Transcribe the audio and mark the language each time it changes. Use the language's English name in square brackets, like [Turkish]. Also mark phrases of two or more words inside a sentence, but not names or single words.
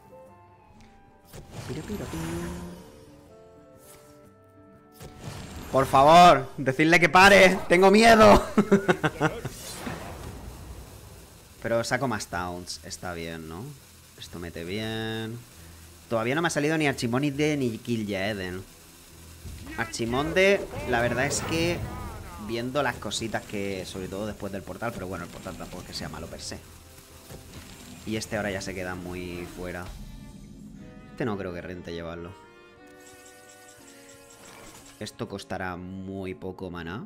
[Spanish] Por favor, decidle que pare. Tengo miedo. Pero saco más taunts. Está bien, ¿no? Esto mete bien. Todavía no me ha salido ni Archimonde ni Kil'jaeden. Archimonde, la verdad es que viendo las cositas que... Sobre todo después del portal. Pero bueno, el portal tampoco es que sea malo per se. Y este ahora ya se queda muy fuera. Este no creo que rente llevarlo. Esto costará muy poco maná.